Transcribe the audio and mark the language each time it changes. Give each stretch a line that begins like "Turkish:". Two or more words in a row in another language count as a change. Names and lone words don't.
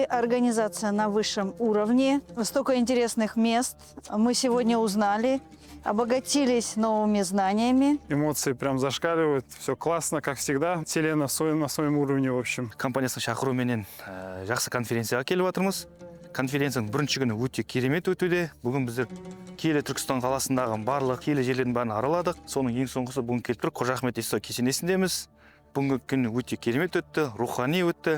Russian: Организация на высшем уровне. Столько интересных мест мы сегодня узнали, обогатились новыми знаниями. Эмоции прям зашкаливают. Все классно, как всегда. Селена на своем уровне, в общем.
Kazakh: Компаниясының шақыруыменен жақсы конференцияға келіп жатырмыз. Конференцияның бірінші күні өте керемет өтуде. Бүгін біздер киелі Түркістан қаласындағы барлық киелі жерлердің бәрін араладық. Соның ең соңғысы бүгін келіп тұр. Қожа Ахмет Яссауи кесенесіндеміз. Бүгінгі күн өте керемет өтті, рухани өтті.